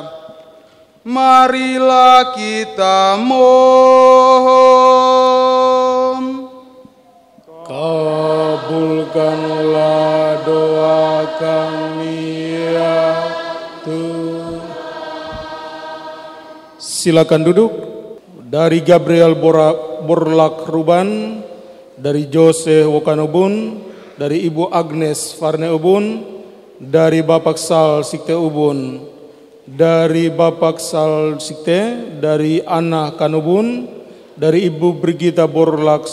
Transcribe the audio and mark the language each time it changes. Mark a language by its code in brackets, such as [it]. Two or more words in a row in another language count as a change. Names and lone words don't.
[id] Marilah kita mohon. Kabulkanlah doa kami ya Tuhan. Silakan duduk. Dari Gabriel Borlak Ruban, dari Jose Wokanobun, dari Ibu Agnes Farne Ubun, dari Bapak Sal Sikte Ubun, dari Bapak Sal Sikte, dari Ana Kanubun, dari Ibu Brigita Borlak